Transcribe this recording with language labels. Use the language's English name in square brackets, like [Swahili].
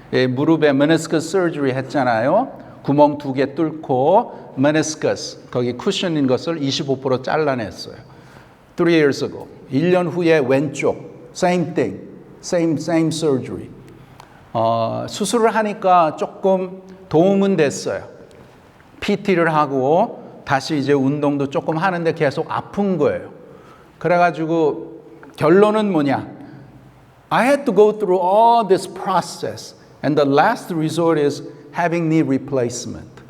[Korean] 무릎에 meniscus surgery 했잖아요. 구멍 2개 뚫고 meniscus, 거기 쿠션인 것을 25% 잘라냈어요. [English] 3 years ago. [Korean] 1년 후에 왼쪽, [English] same thing, same surgery. [Korean] 수술을 하니까 조금 도움은 됐어요. PT를 하고 다시 이제 운동도 조금 하는데 계속 아픈 거예요. 그래가지고 결론은 뭐냐? [English] I had to go through all this process, and the last resort is having knee replacement.